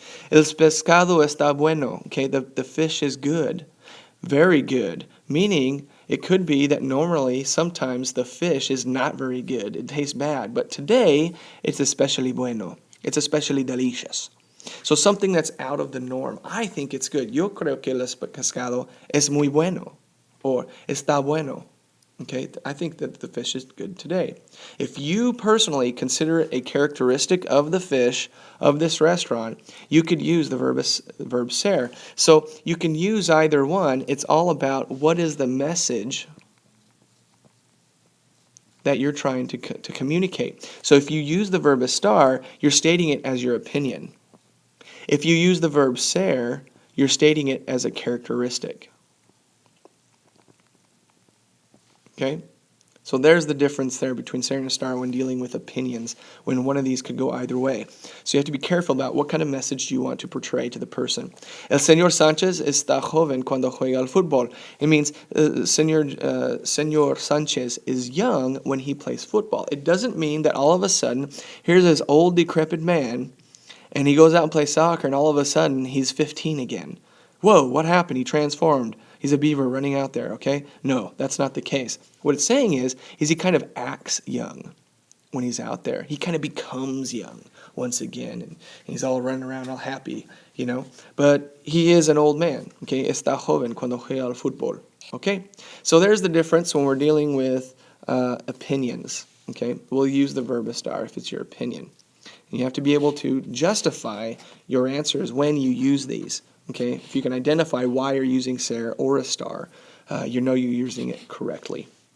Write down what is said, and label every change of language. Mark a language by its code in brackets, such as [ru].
[es] El pescado está bueno. [en] Okay, the fish is good. Very good. Meaning it could be that normally sometimes the fish is not very good. It tastes bad. But today it's especially bueno. It's especially delicious. So something that's out of the norm. I think it's good. [es] Yo creo que el pescado es muy bueno. Or está bueno. [en] Okay, I think that the fish is good today. If you personally consider it a characteristic of the fish of this restaurant, you could use the verb ser. So you can use either one. It's all about what is the message that you're trying to communicate. So if you use the verb estar, you're stating it as your opinion. If you use the verb ser, you're stating it as a characteristic. Okay? So there's the difference there between ser and estar when dealing with opinions, when one of these could go either way. So you have to be careful about what kind of message you want to portray to the person. [es] El señor Sánchez está joven cuando juega al fútbol. [en] It means señor Sánchez is young when he plays football. It doesn't mean that all of a sudden, here's this old decrepit man, and he goes out and plays soccer, and all of a sudden he's 15 again. Whoa, what happened? He transformed. He's a beaver running out there, okay? No, that's not the case. What it's saying is he kind of acts young, when he's out there. He kind of becomes young once again, and he's all running around all happy, But he is an old man, okay? [es] Está joven cuando juega al fútbol, okay? [en] So there's the difference when we're dealing with opinions, okay? We'll use the verb estar if it's your opinion. And you have to be able to justify your answers when you use these, okay? If you can identify why you're using ser or estar, you know you're using it correctly.